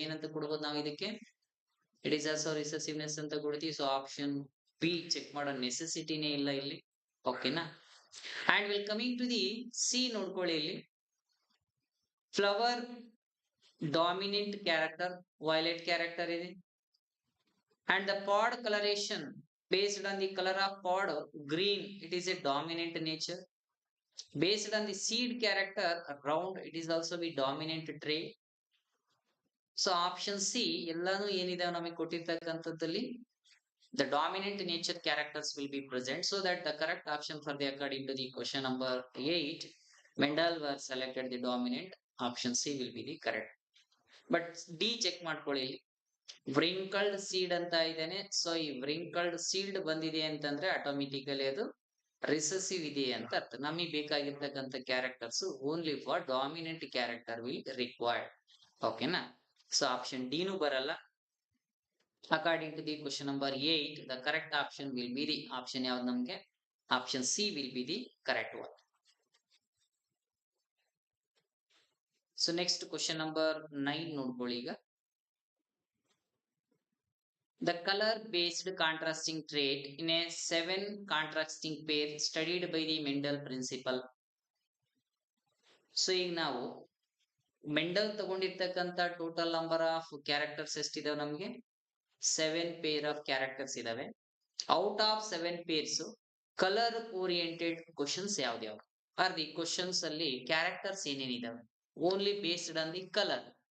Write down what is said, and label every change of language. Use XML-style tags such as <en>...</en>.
<kn>ಏನಂತ ಕೊಡ್ಬೋದು ನಾವು ಇದಕ್ಕೆ,</kn> <en>it is also recessiveness</en> <kn>ಅಂತ ಕೊಡ್ತೀವಿ.</kn> <en>so option B check</en> <kn>ಮಾಡೋ ನೆಸೆಸಿಟಿನೇ ಇಲ್ಲ ಇಲ್ಲಿ. ಓಕೆನಾ.</kn> <en>and will coming to the C</en> <kn>ನೋಡ್ಕೊಳ್ಳಿ. ಇಲ್ಲಿ</kn> <en>Flower dominant character, violet character ಇದೆ. And the pod coloration based on the color of pod green, it is a dominant nature. Based on the seed character round, it is also the dominant trait. So option C</en> <kn>ಎಲ್ಲಾನು ಏನಿದೆ ನಮಗೆ ಕೊಟ್ಟಿರ್ತಕ್ಕಂಥದ್ದಲ್ಲಿ</kn> <en>the dominant nature characters will be present. So that the correct option for the according to the question number 8, Mendel were selected the dominant. Option C will be the correct. But D check</en> <kn>ಮಾಡ್ಕೊಳ್ಳಿ. Wrinkled seed ಅಂತ ಇದ್ದೇನೆ. So ಈ wrinkled seed ಬಂದಿದೆ ಅಂತಂದ್ರೆ</kn> <en>automatically</en> <kn>ಅದು recessive ಇದೆ ಅಂತ ಅರ್ಥ. ನಮಗೆ ಬೇಕಾಗಿರ್ತಕ್ಕಂಥ</kn> <en>Characters only for dominant character will required. ಓಕೆನಾ. So option D ನು ಬರಲ್ಲ. According to the question number 8, the correct option will be the</en> <kn>option ಯಾವ್ದು ನಮ್ಗೆ,</kn> <en>Option C will be the correct one. So next question number 9 ನೋಡ್ಕೊಳ್ಳಿ. ಈಗ the color based contrasting trait in a 7 contrasting pair studied by the Mendel principle.</en> <kn>So ಈಗ ನಾವು</kn> <en>Mendel ತಗೊಂಡಿರ್ತಕ್ಕಂಥ total number of characters</en> <kn>ಎಷ್ಟಿದಾವೆ ನಮ್ಗೆ,</kn> <en>7 pair of characters ಇದಾವೆ. Out of 7 pairs colour oriented questions ಯಾವ್ದ್ಯಾವ are the questions ಅಲ್ಲಿ characters ಏನೇನಿದಾವೆ only based on the colour.</en>